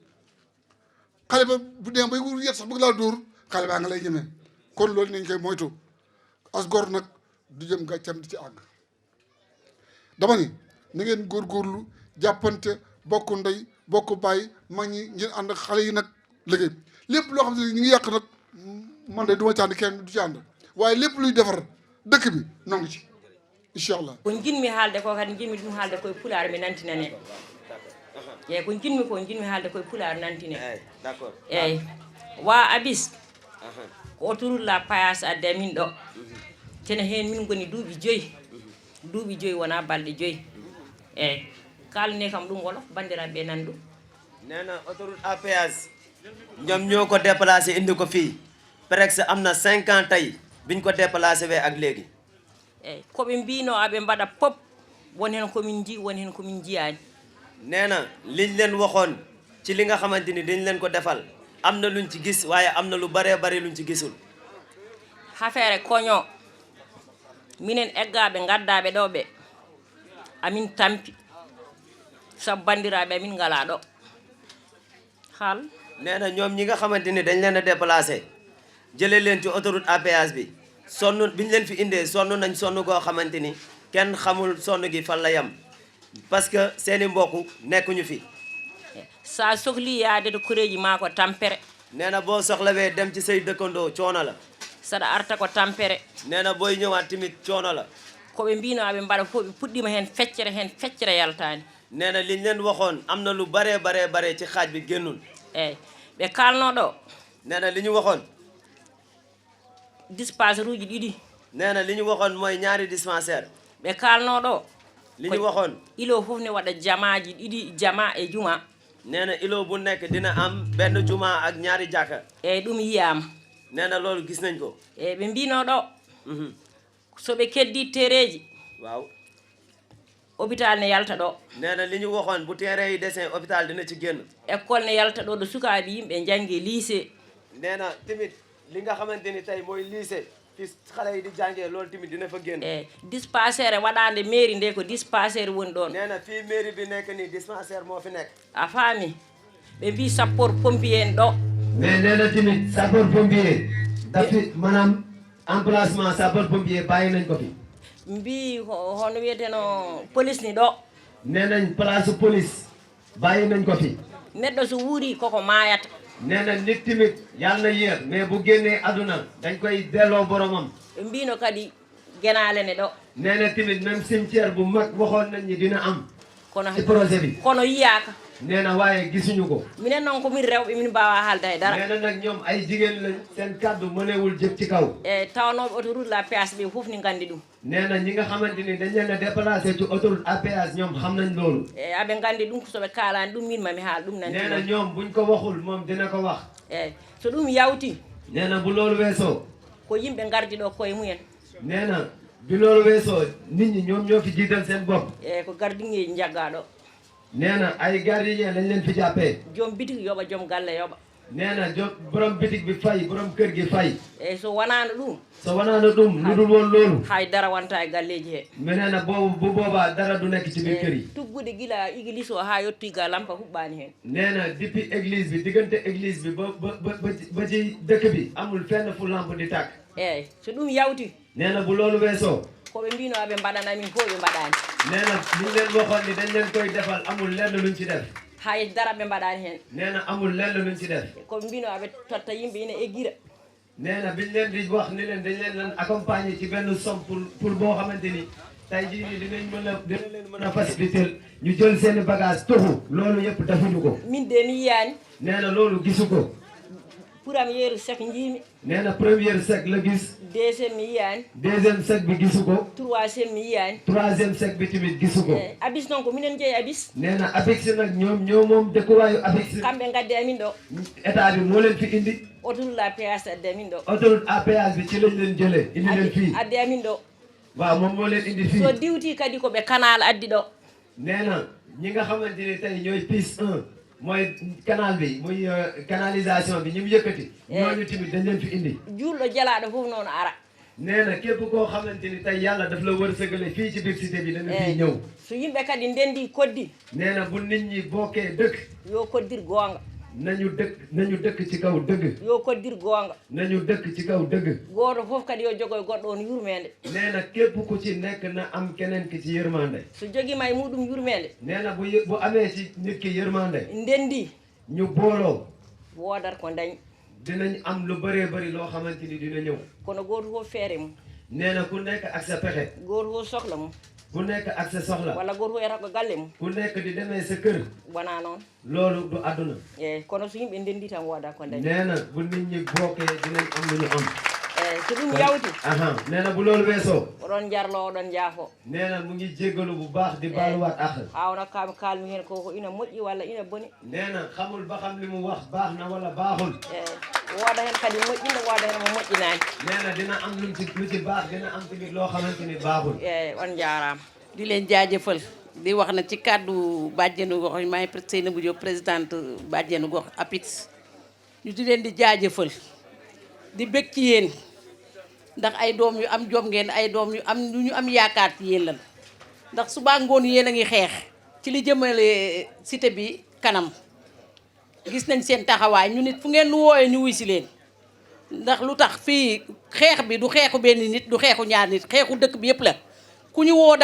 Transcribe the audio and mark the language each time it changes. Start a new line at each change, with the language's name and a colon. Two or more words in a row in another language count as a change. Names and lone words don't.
Wolof: xale ba bu dee bay wur yet sax bëgg laa dóor xale baa nga lay ñeme kon loolu nañ koy moytu as gor nag du jëm gàccam di ci àgg dama ni na ngeen góorgóorlu jàppante bokk ndey bokk bàyyi mag ñi ngeen ànd ak xale yi nag liggéey lépp loo xam ne ñu ngi yàq nag man de du ma ci ànd kenn du ci ànd waaye lépp luy defar dëkk bi nongi ci inchallah
Fula: ko jinmi haalde ko kadi jinmi ɗum haalde koye pulaar mi nantinane eyyi ko jinmi haalde koye pulaar nantine eyyi wa abis ko
French: autoroute la payas
Fula: adde amin ɗo tene hen min goni duuɓi joyyi wona balɗe joyyi eyyi kalne kam ɗum wolof bandiraɓe nan ɗum
Wolof: nena
French: autoroute à péage
Wolof: ñoom ñoo ko déplacé indi ko fii presque am na 5 ans tey biñ ko déplacé wee ak léegi
Fula: eyyi koɓe mbino aɓe mbaɗa pop won hen komin ji won hen komin jiyani
Wolof: nee na liñ leen waxoon ci li nga xamante ni dañ leen ko defal am na luñ ci gis waaye am na lu baree bari luñ ci gisul
Fula: affaire koño minen eggaɓe gaddaɓe ɗo ɓe amin tampi sabu bandiraɓe amin ngala ɗo haal
Wolof: nee na ñoom ñi nga xamante ni dañ leen a déplacé jëlee leen ci
French: autoroute à péage
Wolof: bi sonn biñ leen fi indee sonn nañ sonn goo xamante ni kenn xamul sonn gi fan la yem
French: parce que
Wolof: seeni mbokk nekkuñu fi
Fula: sa sohli yaade to koreji ma ko tampere
Wolof: nee na boo soxlawee dem ci say dëkkandoo coono la
Fula: saɗa arta ko tampere
Wolof: nee na booy ñëwaat tamit coono la
Fula: koɓe mbino aɓe mbaɗa fof ɓe puɗɗima hen feccere yaltani
Wolof: nee na liñ leen waxoon am na lu bare ci xaaj bi génnul
Fula: eyyi ɓe kalno ɗo
Wolof: nee na li ñu waxoon
Fula: dispensaire uji ɗiɗi
Wolof: nee na li ñu waxoon mooy ñaari dispensaire
Fula: ɓe kalno ɗo
Wolof: li ñu waxoon
Fula: ilo fof ne waɗa jamaji ɗiɗi jama e juma
Wolof: nee na ilo bu nekk dina am benn juma ak ñaari jàkka
Fula: eyyi ɗum yiyama
Wolof: nee na loolu gis nañ ko
Fula: eyyi ɓe mbino ɗo soɓe keddi tereji
Wolof: waaw
Fula: hôpital ne yalta ɗo
Wolof: nee na li ñu waxoon bu terrain yi dessin hôpital dina ci génn
Fula: école ne yalta ɗo ɗo sukaɓe yimɓe jangge lycée
Wolof: nee na tamit li nga xamante ni tey mooy lycée fi xale yi di jàngee loolu tamit dina fa génn
Fula: eyyi dispensaire waɗande mairie nde ko dispensaire woni ɗon
Wolof: nee na fii mairie bi nekk ni dispensaire moo fi nekk
Fula: a faami ɓe mbi
French: sapeur pompier
Fula: en ɗo
Wolof: mais nee na tamit
French: sapeur pompier
Wolof: dafi maanaam
French: emplacement sapeur pompier
Wolof: bàyyi nañ ko fi.
Fula: mbi hono wiyeteno police ni ɗo.
Wolof: nee nañ
French: place police
Wolof: bàyyi nañ ko fi.
Fula: neɗɗo so wuuri koko maayata.
Wolof: nee na nit timit yàlla na yéex mais bu génnee aduna dañ koy delloo boromam.
Fula: mbino kadi genaale ne ɗo.
Wolof: nee na timit
French: même cimetière
Wolof: bu mag waxoon nañ ni dina am.
Fula: kono
Wolof: ci projet bi.
Fula: kono yiyaaka.
Wolof: nee na waaye gisuñu ko.
Fula: minen noon komin rewɓe min mbawa haalda e dara.
Wolof: nee na nag ñoom ay jigéen lañ seen kàddu mënewul jëg ci kaw.
Fula: e tawnoɓe
French: autoroute la péage
Fula: ɓe fof ni gandi ɗum.
Wolof: nee na ñi nga xamante ni dañ leen a déplacé ci
French: autoroute à péage
Wolof: ñoom xam nañ loolu.
Fula: e aɓe gandi ɗum soɓe kalani ɗum min mami haal ɗum nanti.
Wolof: nee na ñoom buñ ko waxul moom dina ko wax.
Fula: eyyi so ɗum yawti.
Wolof: nee na bu loolu weesoo.
Fula: ko yimɓe gardi ɗo koye mumen.
Wolof: nee na bi loolu weesoo nit ñi ñoom ñoo fi jiital seen bopp.
Fula: eyyi ko gardiŋeji jagga ɗo.
Wolof: nee na ay gardien lañ leen fi jàppee.
Fula: joom bitik yoɓa joom galle yoɓa.
Wolof: nee na borom bitik bi fay borom kër gi fay.
Fula: eyyi so wonano ɗum. so wonano ɗum
Wolof: lu dul woon loolu.
Fula: hay dara wonta e galleji he.
Wolof: mais nee na boobu bu boobaa dara du nekk ci biir kër yi.
Fula: tuggude gila église o ha yetti ga lampa huɓɓani hen.
Wolof: nee na
French: depuis église
Wolof: bi diggante église bi ba ci dëkk bi amul fenn fu lampe di tàkk.
Fula: eyyi so ɗum yawti.
Wolof: nee na bu loolu weesoo.
Fula: koɓe mbino aɓe mbaɗanamin fof ɓe mbaɗani.
Wolof: nee na liñ leen waxoon ni dañ leen koy defal amul lenn luñ ci def.
Fula: hay dara ɓe mbaɗani hen.
Wolof: nee na amul lenn luñ ci def.
Fula: koɓe mbino aɓe totta yimɓe ina eggira.
Wolof: nee na biñ leen di wax ni leen dañ leen accompagner ci benn somme pour boo xamante ni tey jii nii dina leen mën a faciliter ñu jël seen bagage toxu loolu yëpp defuñu ko.
Fula: min de mi yiyani.
Wolof: nee na loolu gisu ko.
Fula: puram yeeru sek jiimi.
Wolof: nee na première sec la gis.
Fula: deuxième mi yiyani.
Wolof: deuxième sec bi gisu ko.
Fula: troisième mi yiyani.
Wolof: troisième sec bi tamit gisu ko.
Fula: abis noon ko minen jeeyi abis.
Wolof: nee na APEX nag ñoo moom dëkkuwaayu APEX.
Fula: kamɓe gaddi amin ɗo.
Wolof: état bi moo leen fi indi.
French: autoroute la péage
Fula: addi amin ɗo.
French: autoroute à péage
Wolof: bi ci lañ leen jëlee indi leen fii.
Fula: addi amin ɗo.
Wolof: waaw moom moo leen indi fii.
Fula: so diwti kadi ko ɓe canal addi ɗo.
Wolof: nee na ñi nga xamante ni tey ñooy piste 1 mooy canal bi muy canalisation bi ñu mu yëkkati. ñooñu tamit dañ leen fi indi.
Fula: julɗo jalaɗo fof noon ara.
Wolof: nee na képp koo xamante ni tey yàlla daf la wërsëgale fii ci biir cité bi dana fii ñëw.
Fula: so yimɓe kadi ndendi koddi.
Wolof: nee na bu nit ñi bokkee dëkk.
Fula: yo koddir goonga.
Wolof: nañu dëkk ci kaw dëgg.
Fula: yo koddir goonga.
Wolof: nañu dëkk ci kaw dëgg.
Fula: gooto fof kadi yo jogoy goɗɗo on yurmede.
Wolof: nee na képp ku ci nekk na am keneen ki ci yërmande.
Fula: so jogima e muɗum yurmede.
Wolof: nee na bu amee ci nit ki yërmande.
Fula: ndendi.
Wolof: ñu booloo.
Fula: woodata ko dañ.
Wolof: dinañ am lu bëree bëri loo xamante ni dina ñëw.
Fula: kono gooto fof feere mum.
Wolof: nee na ku nekk ak sa pexe.
Fula: gooto fof sohla mum.
Wolof: ku nekk ak sa soxla.
Fula: walla gooto fof yata ko galle mum.
Wolof: ku nekk di demee sa kër.
Fula: wona noon.
Wolof: loolu du àdduna.
Fula: eyyi kono so yimɓe ndendi tan wooda ko dañ.
Wolof: nee na bu nit ñi bokkee dinañ am lu ñu am.
Fula: eyyi so ɗum yawti.
Wolof: nee na bu loolu weesoo.
Fula: oɗon jarlo oɗon jaafo.
Wolof: nee na mu ngi jéggalu bu baax di baaluwaat ak.
Fula: hawna kaami kalmi hen koko ina moƴƴi walla ina boni.
Wolof: nee na xamul ba xam li mu wax baax na wala baaxul.
Fula: eyyi wooda hen kadi moƴƴinno wooda hen mo moƴƴinani.
Wolof: nee na dina am lu ci baax dina am tamit loo xamante ni baaxul.
Fula: eyyi on jaarama.
Wolof: di leen jaajëfal di wax na ci kàddu bàjjenu gox yi maay Seynabou Diop présidente bàjjenu gox APEX ñu di leen di jaajëfal di bëgg ci yéen ndax ay doom yu am jom ngeen ay doom yu am lu ñu am yaakaar ci yéen lan ndax suba ngoon yéen a ngi xeex ci li jëmale cité bi kanam gis nañ seen taxawaay ñu nit fu ngeen lu wooyee ñu wuy si leen ndax lu tax fii xeex bi du xeexu benn nit du xeexu ñaar nit xeexu dëkk bi yëpp la ku ñu woo